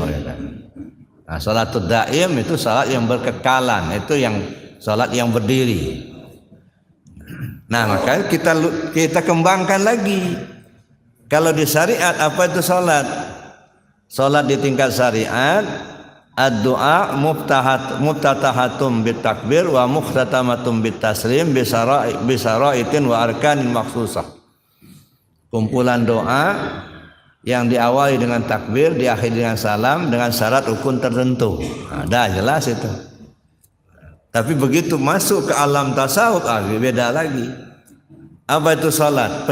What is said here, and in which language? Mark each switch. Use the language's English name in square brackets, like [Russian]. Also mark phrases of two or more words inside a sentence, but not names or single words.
[Indonesian] Nah, [Arabic] صلاة الدائم [Indonesian] itu sholat yang berkekalan, itu yang sholat yang berdiri. Nah, maka kita kembangkan lagi. Kalau di syariat apa itu sholat? Sholat di tingkat syariat, [Arabic] الدعاء مفتتحة بالتكبير ومختتمة بالتسليم بشرائط وأركان مخصوصة. [Indonesian] Kumpulan doa yang diawali dengan takbir, diakhiri dengan salam, dengan syarat rukun tertentu. Ada jelas itu. Tapi begitu masuk ke alam tasawuf, beda lagi. Apa itu salat?